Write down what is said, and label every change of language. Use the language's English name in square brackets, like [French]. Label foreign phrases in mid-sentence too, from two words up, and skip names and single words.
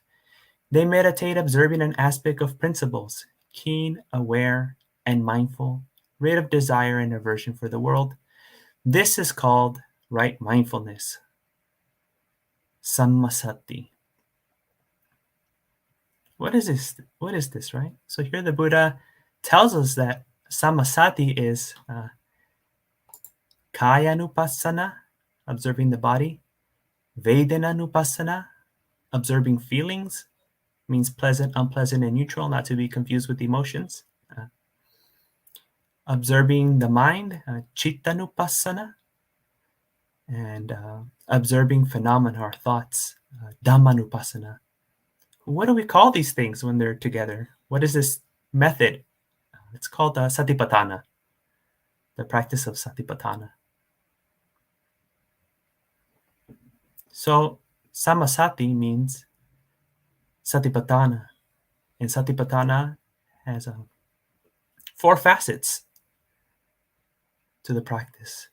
[English] They meditate observing an aspect of principles, keen, aware, and mindful, rid of desire and aversion for the world. This is called right mindfulness, sammasati. What is this? What is this, right? So here the Buddha tells us that sammasati is [Pali] kaya nupassana, [English] observing the body, [Pali] vedana nupassana, [English] observing feelings, means pleasant, unpleasant, and neutral, not to be confused with emotions. Observing the mind, [Pali] chitta nupassana, [English] and observing phenomena or thoughts, [Pali] Dhamma nupassana. [English] What do we call these things when they're together? What is this method? It's called satipatthana, the practice of satipatthana. So sammasati means satipatthana, and satipatthana has 4 facets to the practice.